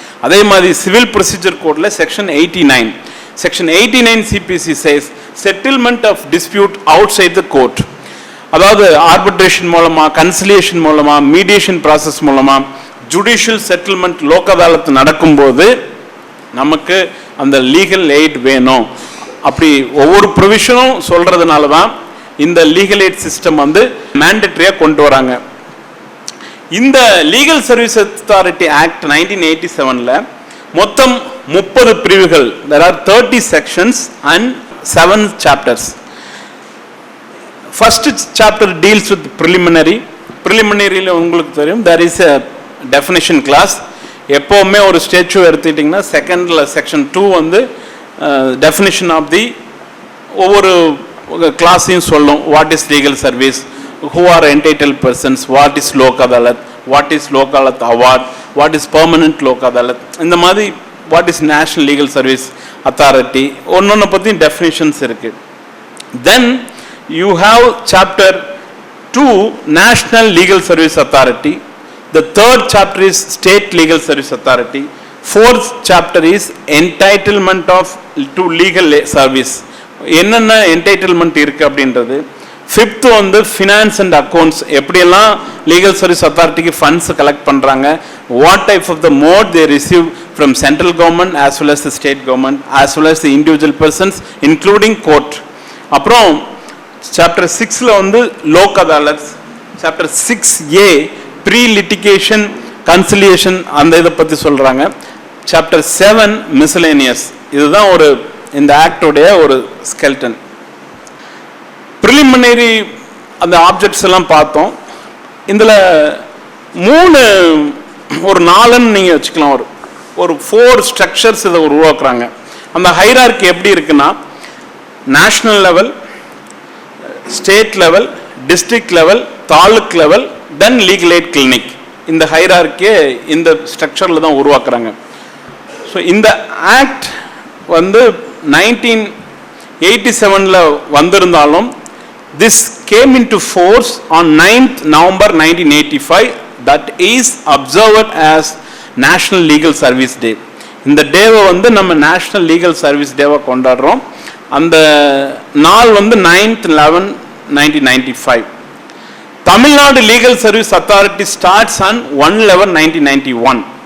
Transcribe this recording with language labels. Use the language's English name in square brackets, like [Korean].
[Tamil] அதே மாதிரி civil procedure கோடில் section 89 CBC chase settlement of dispute out side the court, அதாவது arbitration மூலமாக, conciliation மூலமாக, மீடியேஷன் ப்ராசஸ் மூலமாக ஜுடிஷியல் செட்டில்மெண்ட் லோக் அதாலத் நடக்கும்போது நமக்கு அந்த லீகல் எய்ட் வேணும். அப்படி ஒவ்வொரு ப்ரொவிஷனும் சொல்கிறதுனால தான் இந்த லீகல் எய்ட் சிஸ்டம் வந்து மேண்டட்ரியாக கொண்டு வராங்க. இந்த லீகல் சர்வீஸ் அத்தாரிட்டி ஆக்ட் 1987ல் மொத்தம் 30 பிரிவுகள். [English] there are 30 sections and 7 chapters. First chapter deals with preliminary [Tamil] உங்களுக்கு தெரியும், [English] there is a definition class. [Tamil] எப்போவுமே ஒரு ஸ்டேச்சு எடுத்துக்கிட்டிங்கன்னா செகண்டில் செக்ஷன் 2 வந்து டெஃபினிஷன் ஆஃப் தி ஒவ்வொரு கிளாஸையும் சொல்லும். [English] what is legal service, who are entitled persons, what is Lok Adalat, what is Lok Adalat award, what is permanent Lok Adalat, [Tamil] இந்த மாதிரி [English] what is National Legal Service Authority, [Tamil] ஒன்னொன்று பற்றி definitions இருக்குது. [English] Then you have chapter 2 National Legal Service Authority. The third chapter is State Legal Service Authority. Fourth chapter is entitlement to legal service. [Tamil] என்னென்ன entitlement இருக்குது அப்படின்றது. Fifth வந்து finance and accounts, எப்படியெல்லாம் legal service அத்தாரிட்டிக்கு funds collect பண்ணுறாங்க, [English] What type of the mode they receive from central government as well as the state government as well as the individual persons including court. [Tamil] அப்புறம் chapter 6ல் வந்து Lok அதாலத்ஸ், chapter 6A pre litigation conciliation அந்த இதை பற்றி சொல்கிறாங்க. Chapter 7 miscellaneous. இதுதான் ஒரு இந்த ஆக்டோடைய ஒரு ஸ்கெல்டன். ப்ரிலிமினரி அந்த ஆப்ஜெக்ட்ஸ் எல்லாம் பார்த்தோம். இதில் 3 ஒரு 4ன்னு நீங்கள் வச்சுக்கலாம். ஒரு 4 ஸ்ட்ரக்சர்ஸ் இதை உருவாக்குறாங்க. அந்த ஹைரார்கி எப்படி இருக்குன்னா, national level, state level, district level, taluk level, தென் லீகல் எய்ட் கிளினிக். இந்த ஹைரார்கியை இந்த ஸ்ட்ரக்சரில் தான் உருவாக்குறாங்க. ஸோ இந்த ஆக்ட் வந்து 1987ல் வந்திருந்தாலும் [English] this came into force on 9th November 1985. That is observed as National Legal Service Day. [Tamil] இந்த டேவை வந்து நம்ம நேஷ்னல் லீகல் சர்வீஸ் டேவை கொண்டாடுறோம். அந்த நாள் வந்து 9th 11 1995. [English] Tamil Nadu Legal Service Authority starts on 1/11/1991.